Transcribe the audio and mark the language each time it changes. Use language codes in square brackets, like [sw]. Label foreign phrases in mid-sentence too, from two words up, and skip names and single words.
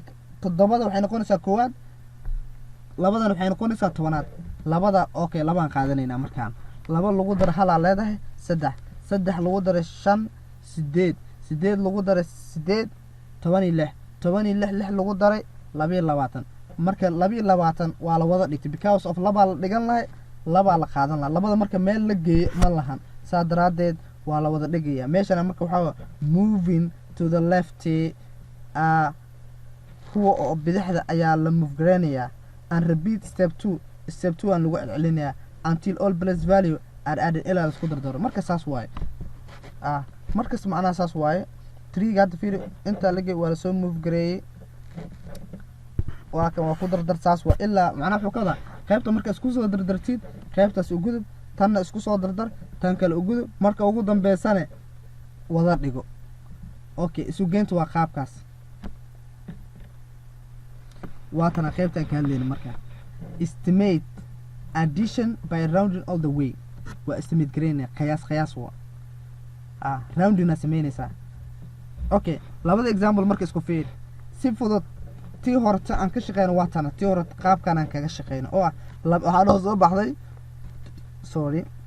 [so] 7 waxay noqonaysaa koowaad 2dan waxay noqonaysaa tobanaad 2 okay 2 aan qaadanaynaa markaan 2 lagu daro hal aa leedahay 3 3 lagu daro 5 8 8 lagu daro 8 16 16 lagu daray 22 marka 22 waa la wada dhigtay [en] because of [so] 2 la dhigan lahay 2 la qaadan lahaa 2 marka meel la geeyo ma lahan saa daraadeed waa la wada dhigayaa meeshana marka waxaa [en] moving to the left [so] kuwa oo bidixda ayaa la move gareynayaa [en] and repeat step 2 [so] aan lagu celcelinayaa [en] until all place value are added [so] ilaa la isku dardaro marka saas waaye markas macnaha saas waaye 3 ga hadda fiiri inta lagay waa la soo move gareeyay waa ku dardar saas waa ilaa macnaha wuxuu ka wadaa qaybta marka isku soo dardartid qaybtaas u gudub tanna isku soo dardar tan kale u gudub marka ugu dambeysana wada dhigo okay isu geyntu waa qaabkaas waa tan qaybtan ka hadlayna marka [en] estimate addition by rounding all the way [so] waa estimate gareynaya qiyaas waa rounding sameynaysa okay labada example marka isku fiir si fudud tii horta aan ka shaqeyno waa tan tii horta qaabkan aan kaga shaqeyno oo waxa loo soo baxday sorry